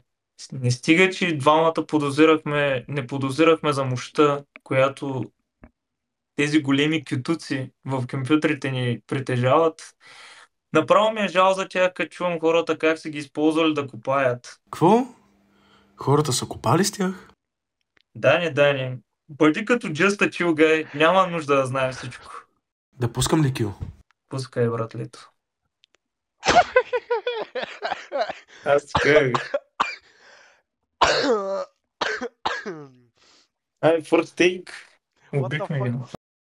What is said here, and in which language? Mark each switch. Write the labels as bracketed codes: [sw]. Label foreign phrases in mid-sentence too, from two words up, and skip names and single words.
[bg] Не стига, че двамата не подозирахме за мощта, която тези големи кютуци в компютрите ни притежават. Направо ми е жал за тях, като чувам хората как са ги използвали да копаят. Какво? Хората са копали с тях? Дани, бъди като [en] just a chill guy, [bg] няма нужда да знаем всичко. Да пускам ли кил? Пускай, братлето. Аз така. Ай, [en] first take. [bg] Убихме ги.